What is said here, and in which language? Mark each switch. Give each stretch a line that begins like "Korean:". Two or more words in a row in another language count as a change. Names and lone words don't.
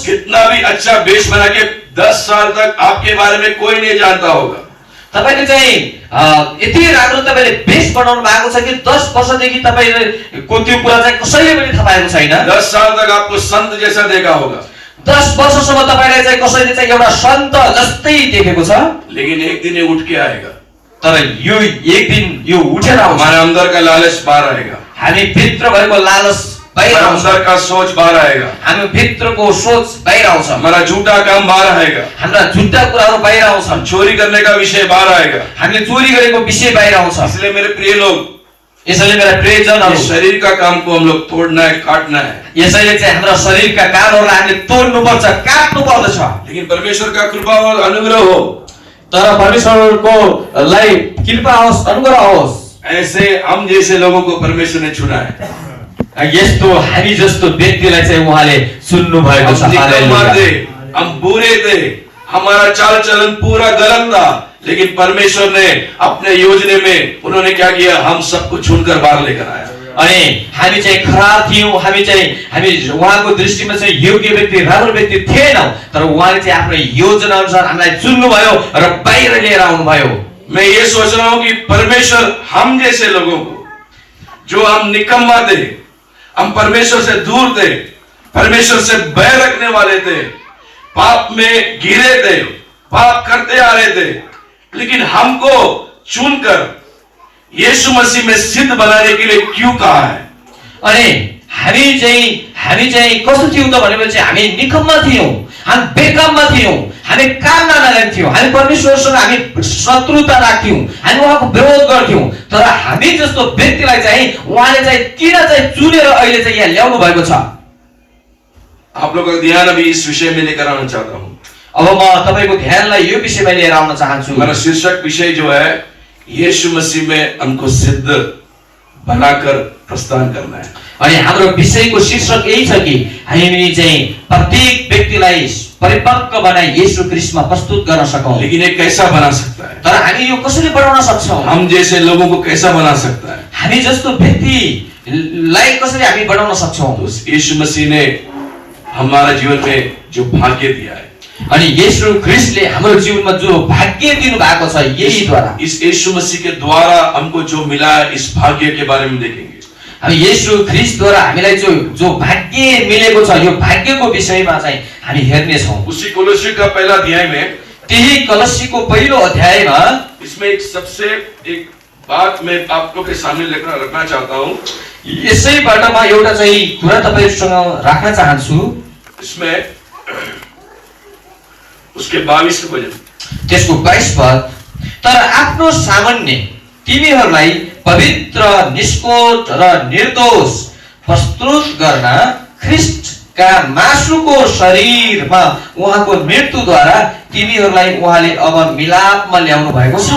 Hindi: कितना भी अच्छा बेस बना के 10 साल तक आपके बारे में कोई नहीं जानता होगा।
Nepali: तपाईले चाहिँ यति राम्रो तपाईले बेस बनाउनु भएको छ कि 10 वर्षदेखि तपाईको त्यो कुरा चाहिँ कसैले पनि थाहा पाएको छैन।
Hindi: 10 साल तक आपको संत जैसा देखा होगा,
Nepali: 10 वर्षसम्म तपाईलाई चाहिँ कसैले चाहिँ एउटा सन्त जस्तै देखेको छ,
Hindi: लेकिन एक दिन ये उठ के आएगा।
Nepali: तर यो एक दिन यो उठेर आउँछ।
Hindi: हमारे अंदर का लालच बाहर आएगा,
Nepali: हामी भित्र भएको लालच बाहिर
Hindi: हमारे
Nepali: आउँछ,
Hindi: अंदर का सोच बाहर आएगा,
Nepali: हामी भित्रको सोच बाहिर आउँछ,
Hindi: हमारा झूठा काम बाहर आएगा,
Nepali: हाम्रा झुट्टा कुराहरू बाहिर आउँछन्,
Hindi: चोरी करने का विषय बाहर आएगा।
Nepali: हामीले चोरी गरेको विषय बाहिर आउँछ।
Hindi: इसलिए मेरे प्रिय लोग,
Nepali: यसैले मेरा प्रियजनहरू,
Hindi: इस शरीर का काम को हम लोग तोड़ना है, काटना है,
Nepali: यसैले चाहिँ हाम्रो शरीरका कामहरूलाई हामीले तोड्नु पर्छ, काट्नु पर्दछ।
Hindi: लेकिन परमेश्वर का कृपा और अनुग्रह हो,
Nepali: तर परमेश्वरको लाई कृपा होस्, अनुग्रह होस्।
Hindi: ऐसे हम जैसे लोगों को परमेश्वर ने चुना है।
Nepali: यस्तो हामी जस्तो व्यक्तिलाई चाहिँ उहाँले चुन्नु भएको छ।
Hindi: हम निकम्मा थे,
Nepali: हालेलुया।
Hindi: हम बुरे थे, हमारा चाल चलन पूरा गलत था, लेकिन परमेश्वर ने अपने योजना में उन्होंने क्या किया, हम सबको चुनकर बाहर लेकर आया।
Nepali: अनि हामी चाहिँ खराब थियौँ, हामी उहाँको दृष्टिमा चाहिँ योग्य व्यक्ति, राम्रो व्यक्ति थिएनौँ, तर उहाँले चाहिँ आफ्नो योजना अनुसार हामीलाई चुन्नु भयो र बाहिर लिएर आउनु भयो।
Hindi: मैं ये सोच रहा हूं कि परमेश्वर हम जैसे लोगों को, जो हम निकम्मा थे, हम परमेश्वर से दूर थे, परमेश्वर से बैर रखने वाले थे, पाप में गिरे थे, पाप करते आ रहे थे, लेकिन हमको चुनकर यीशु मसीह में सिद्ध बनाने के लिए क्यों कहा है।
Nepali: अनि हामी चाहिँ कस्तो थियौँ त भनेपछि हामी निकम्मा थियौँ, हामी बेकाममा थियौँ, हामी काम नगरेका थियौँ, हामी परमेश्वरसँग हामी शत्रुता राख्थ्यौँ, हामी उहाँको विरोध गर्थ्यौँ, तर हामी जस्तो व्यक्तिलाई चाहिँ उहाँले चाहिँ किन चाहिँ चुनेर अहिले चाहिँ यहाँ ल्याउनु भएको छ।
Hindi: आप लोगों का ध्यान अभी इस विषय में लेकर आना चाहता हूं।
Nepali: अब म तपाईको ध्यानलाई यो विषयमा लिएर आउन चाहन्छु।
Hindi: हमारा शीर्षक विषय जो है, यीशु मसीह में हमको सिद्ध बनाकर प्रस्थान करना है।
Nepali: अनि हाम्रो विषयको शीर्षक यही छ कि हामी चाहिँ प्रत्येक व्यक्तिलाई परिपक्व बनाई येशू ख्रीष्टमा प्रस्तुत गर्न सकौं।
Hindi: लेकिन ये कैसा बना सकता है,
Nepali: तर हामी यो कसरी बनाउन सक्छौं,
Hindi: हम जैसे लोगों को कैसा बना सकता है।
Nepali: हामी जस्तो व्यक्तिलाई कसरी हामी बनाउन सक्छौं।
Hindi: तो यीशु मसीह ने हमारा जीवन में जो भाग्य दिया है,
Nepali: अनि येशू ख्रीष्टले हाम्रो जीवनमा जो भाग्य दिनु भएको छ, यही द्वारा,
Hindi: इस यीशु मसीह के द्वारा हमको जो मिला है, इस भाग्य के बारे में देखेंगे।
Nepali: हामी येशू ख्रीष्टद्वारा हामीलाई जो भाग्य मिलेको छ, यो भाग्यको विषयमा चाहिँ हामी हेर्ने छौं।
Hindi: उसी कोलोसी का पहला अध्याय में,
Nepali: त्यही कलसीको पहिलो अध्यायमा
Hindi: इसमें एक सबसे एक बात मैं आप लोग के सामने लेकर रखना चाहता हूं।
Nepali: यसैबाट म एउटा चाहिँ कुरा तपाईहरुसँग राख्न चाहन्छु।
Hindi: इसमें उसके 22 वचन,
Nepali: त्यसको 22 पद, तर आफ्नो सामान्य तिमीहरूलाई पवित्र, निष्कोट र निर्दोष प्रस्तुत गर्न ख्रीष्टका मासुको शरीरमा उहाँको मृत्युद्वारा तिमीहरूलाई उहाँले अब मिलापमा ल्याउनु भएको छ।